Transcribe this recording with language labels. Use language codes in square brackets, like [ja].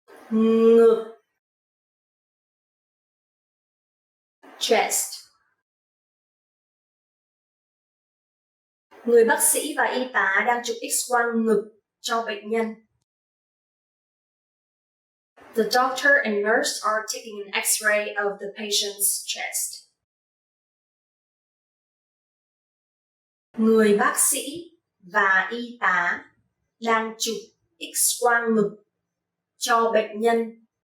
[vi] Ngực. [en] Chest. [vi] Người bác sĩ và y tá đang chụp X-quang ngực cho bệnh nhân. [en] The doctor and nurse are taking an X-ray of the patient's chest. [vi] Người bác sĩ và y tá đang chụp X-quang ngực cho bệnh nhân.